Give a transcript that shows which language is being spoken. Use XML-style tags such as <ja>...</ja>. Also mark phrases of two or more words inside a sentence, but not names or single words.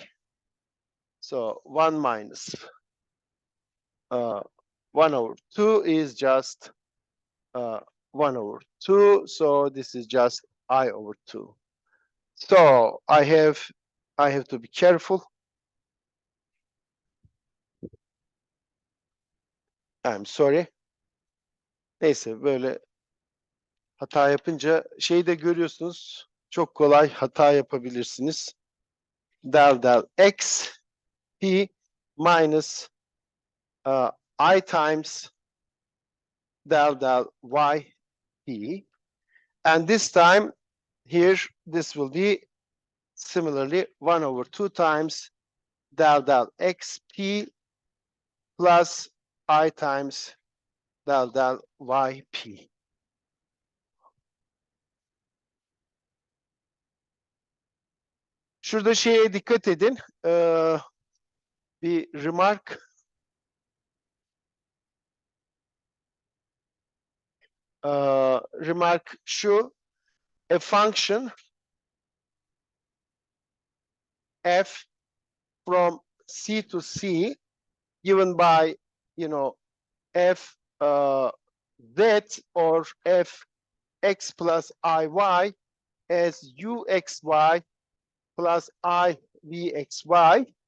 <en>So 1 minus 1 over 2 is just 1 over 2. So this is just I over 2. So I have to be careful. I'm sorry.</en> <tr>Neyse, böyle hata yapınca şeyi de görüyorsunuz. Çok kolay hata yapabilirsiniz.</tr> <en>Del del x p minus I times del del y p. And this time here, this will be similarly 1 over 2 times del del x p plus I times del del y p.</en> <tr>Şurada şeye dikkat edin. Bir remark. Remark şu.</tr> <en>A function f from C to C given by, f z or f x plus iy as uxy plus ivxy</en>